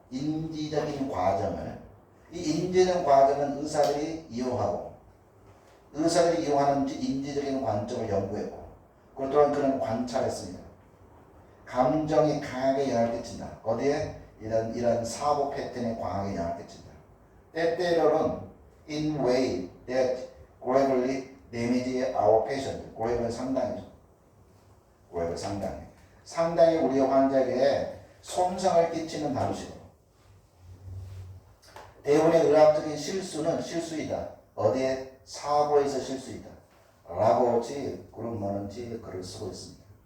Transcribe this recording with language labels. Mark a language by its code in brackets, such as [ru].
[ko] 인지적인 과정을. 이 인지적인 과정은 의사들이 이용하고 의사들이 이용하는 인지적인 관점을 연구했고 그리고 또한 그런 관찰했습니다. 감정이 강하게 영향을 끼친다. 어디에? 이런 사고 패턴에 강하게 영향을 끼친다. 때때로는 [en] in way that gravely damage our patient. [ko] grave는 상당히죠. grave 상당히 우리 환자에게 손상을 끼치는 방식으로. 대부분의 의학적인 실수는 실수이다. 어디에? 사고에서 실수이다. 라고 그런 뭐는지 글을 쓰고 있습니다.